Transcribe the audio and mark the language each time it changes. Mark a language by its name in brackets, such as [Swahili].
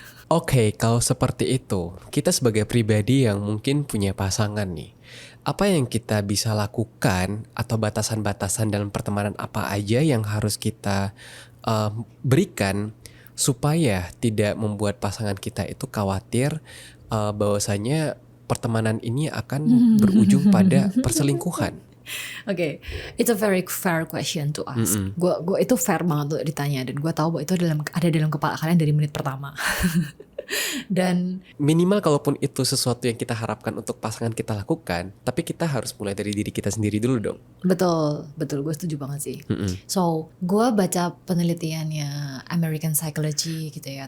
[Indonesian] Oke, kalau seperti itu, kita sebagai pribadi yang mungkin punya pasangan nih, apa yang kita bisa lakukan atau batasan-batasan dalam pertemanan apa aja yang harus kita berikan supaya tidak membuat pasangan kita itu khawatir bahwasanya pertemanan ini akan berujung pada perselingkuhan? [English] Oke, it's a very fair question to ask. [Indonesian] Gue itu fair banget untuk ditanya, dan gue tahu bahwa itu ada dalam kepala kalian dari menit pertama. Dan Minimal kalaupun itu sesuatu yang kita harapkan untuk pasangan kita lakukan, tapi kita harus mulai dari diri kita sendiri dulu dong. betul gue setuju banget sih. So gue baca penelitiannya American Psychology gitu ya.